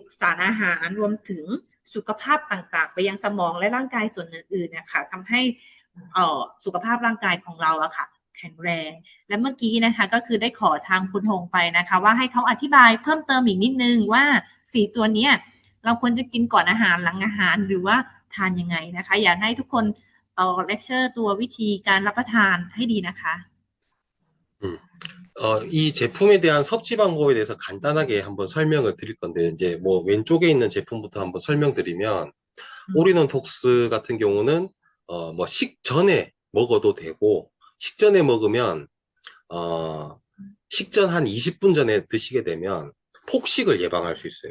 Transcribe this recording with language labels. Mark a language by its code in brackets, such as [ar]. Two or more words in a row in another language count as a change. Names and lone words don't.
[th] สารอาหารรวมถึงสุขภาพต่างๆไปยังสมองและร่างกายส่วนอื่นๆนะคะทำให้สุขภาพร่างกายของเราอะค่ะแข็งแรงและเมื่อกี้นะคะก็คือได้ขอทางคุณฮงไปนะคะว่าให้เขาอธิบายเพิ่มเติมอีกนิดนึงว่า4ตัวเนี้ยเราควรจะกินก่อนอาหารหลังอาหารหรือว่าทานยังไงนะคะอยากให้ทุกคนเลคเชอร์ตัววิธีการรับประทานให้ดีนะคะ [ko] 이 제품에 대한 섭취 방법에 대해서 간단하게 한번 설명을 드릴 건데, 이제 뭐 왼쪽에 있는 제품부터 한번 설명드리면, 올인원 톡스 같은 경우는 뭐 식전에 먹어도 되고, 식전에 먹으면 식전 한 20분 전에 드시게 되면 폭식을 예방할 수 있어요.